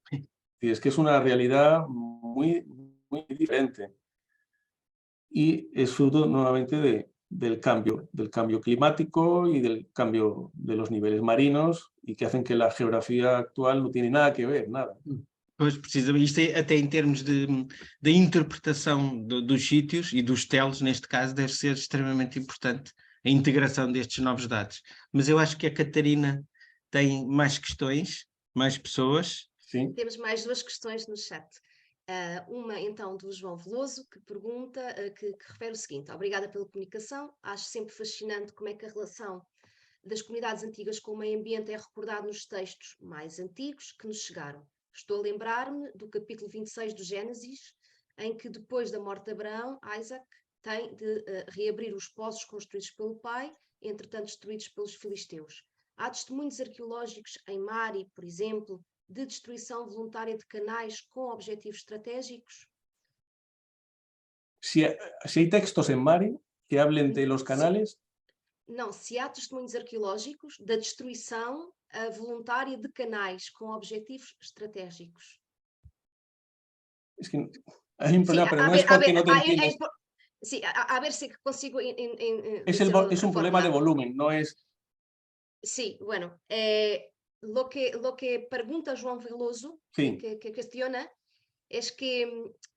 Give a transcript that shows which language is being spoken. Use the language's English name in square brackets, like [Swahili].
[Spanish] Y es que es una realidad muy, muy diferente. Y es fruto nuevamente del cambio climático y del cambio de los niveles marinos, y que hacen que la geografía actual no tiene nada que ver, nada. [Portuguese] Pois, precisamente, isto até em termos de interpretação dos sítios e dos telos, neste caso, deve ser extremamente importante a integração destes novos dados. Mas eu acho que a Catarina tem mais questões, mais pessoas. Sim. Temos mais duas questões no chat. Uma, então, do João Veloso, que pergunta, que refere o seguinte: obrigada pela comunicação, acho sempre fascinante como é que a relação das comunidades antigas com o meio ambiente é recordado nos textos mais antigos que nos chegaram. Estou a lembrar-me do capítulo 26 do Gênesis, em que depois da morte de Abraão, Isaac tem de reabrir os poços construídos pelo pai, entretanto destruídos pelos filisteus. Há testemunhos arqueológicos em Mari, por exemplo, de destruição voluntária de canais com objetivos estratégicos? [Spanish] Si hay textos en Mari que hablen de los canales... [Portuguese] Não, se há testemunhos arqueológicos da destruição voluntária de canais com objetivos estratégicos. [Spanish] Es que hay un problema, pero no es porque no te entiendes. Sí, a ver si consigo... Es un problema de volumen, no es... Sí, bueno, lo que pregunta João Veloso, sí, que cuestiona, es que